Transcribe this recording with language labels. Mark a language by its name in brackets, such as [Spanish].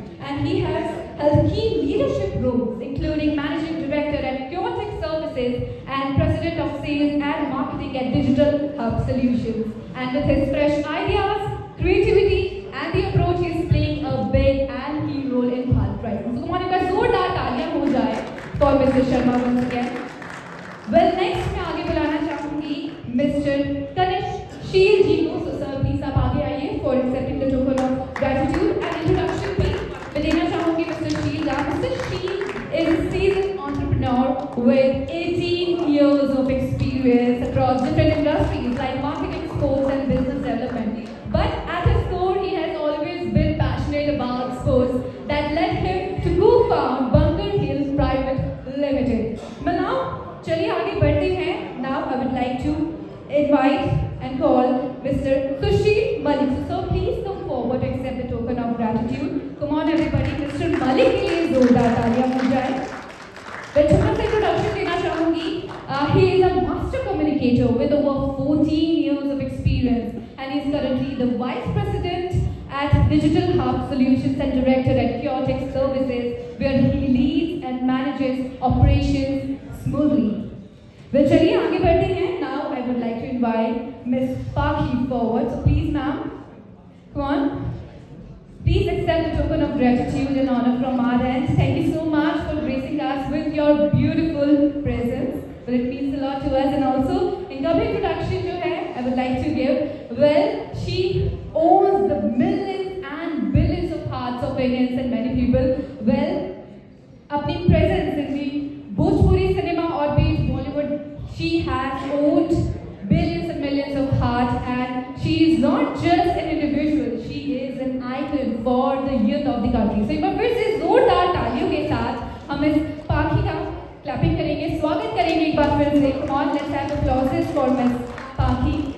[English] And he has held key leadership roles, including managing director at Chaotic Services and president of sales and marketing at Digital Hub Solutions. And with his fresh ideas, creativity, and the approach, he is playing a big and key role in Bharat Rising. So, come on, [Hindi] एक बार जोरदार तालियां हो जाए for Mr. [English] Sharma once again. Well, next [Hindi] मैं आगे बुलाना चाहूंगी mister Kanishka शील जी को। [English] So sir, please [Hindi] आप आगे आइए [English] for accepting the token of gratitude and introduction [Hindi] भी मैं देना चाहूंगी [English] Mister Sheel का। Mr. Sheel is a seasoned entrepreneur with 18 years of experience across different industries like marketing, sports, and business development. But at his core, he has always been passionate about sports that led him to co-found Bunker Hills Private Limited. But now, [Hindi] चलिए आगे बढ़ते हैं। [English] Now I would like to invite and call Mr. Sushil Malik. So please come forward to accept the token of gratitude. Come on everybody, Mr. [Hindi] Malik के लिए जोरदार तालियां हो जाए। मैं छोटा सा introduction देना चाहूँगी। [English] He is a master communicator with over 14 years of experience and he is currently the Vice President at Digital Hub Solutions and Director at Chaotic Services, where he leads and manages operations smoothly. Well, [Hindi] चलिए आगे बढ़ते हैं। [English] Now I would like to invite Miss Pakhi forward. So please, ma'am, come on. Please accept the token of gratitude and honor from our end. Thank you so much for gracing us with your beautiful presence. Well, it means a lot to us. And also, [Hindi] इनका भी introduction जो है, [English] I would like to give. Well, she owns the millions and billions of hearts of Indians and many people. Well, [Hindi] अपनी [English] presence in the Bhojpuri cinema or be it Bollywood, she has owned billions and millions of hearts, and she is not just an individual, she is an icon for the youth of the country. [Hindi] So एक बार फिर से जोरदार तालियों के साथ हम इस पाखी का क्लैपिंग करेंगे, स्वागत करेंगे एक बार फिर से। [English] Come on, let's have applauses for Miss Paki.